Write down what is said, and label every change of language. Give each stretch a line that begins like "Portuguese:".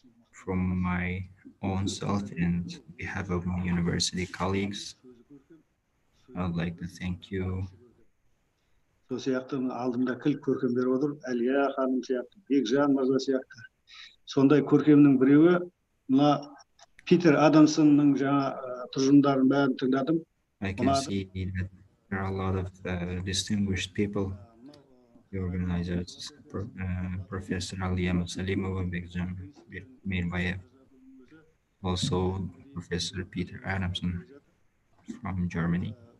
English: From my own self and behalf of my university colleagues, I would like to thank you.
Kazakh: Сол сияқты алдымда кілт көркемдер отыр, Әлия ханым сияқты, Бекжан мырза сияқты. Сондай көркемнің біреуі, мына Питер Адамсонның жаңа тұжырымдарын бәрін тыңдадым.
English: I can see that there are a lot of distinguished people, the organizers, Professor Aliya Musalimova, Bekjam Mirbayev, also Professor Peter Adamson from Germany.